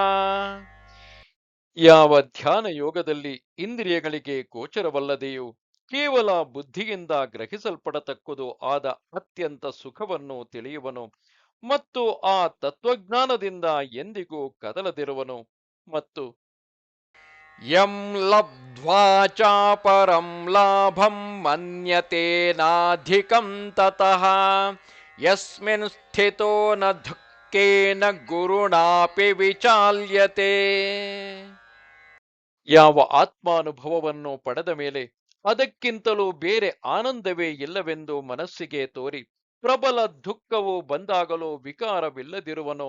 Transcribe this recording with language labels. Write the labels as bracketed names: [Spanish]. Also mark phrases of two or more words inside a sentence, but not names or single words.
[Kannada] ಯಾವ ಧ್ಯಾನ ಯೋಗದಲ್ಲಿ ಇಂದ್ರಿಯಗಳಿಗೆ ಗೋಚರವಲ್ಲದೆಯೂ ಕೇವಲ ಬುದ್ಧಿಯಿಂದ ಗ್ರಹಿಸಲ್ಪಡತಕ್ಕದು ಆದ ಅತ್ಯಂತ ಸುಖವನ್ನು ತಿಳಿಯುವನು ಮತ್ತು ಆ ತತ್ವಜ್ಞಾನದಿಂದ ಎಂದಿಗೂ ಕದಲದಿರುವನು ಮತ್ತು [Sanskrit] ಯಂ ಲಬ್ಧ್ವಾ ಚಾಪರಂ ಲಾಭಂ ಮನ್ಯತೆ ನಾಧಿಕಂ ತತಃ ಯಸ್ಮಿನ್ ಸ್ಥಿತೋ ನ ದುಃಖೇನ ಗುರುಣಾಪಿ ವಿಚಾಲ್ಯತೆ. [Kannada] ಯಾವ ಆತ್ಮಾನುಭವವನ್ನು ಪಡೆದ ಮೇಲೆ ಅದಕ್ಕಿಂತಲೂ ಬೇರೆ ಆನಂದವೇ ಇಲ್ಲವೆಂದು ಮನಸ್ಸಿಗೆ ತೋರಿ ಪ್ರಬಲ ದುಃಖವು ಬಂದಾಗಲೂ ವಿಕಾರವಿಲ್ಲದಿರುವನೋ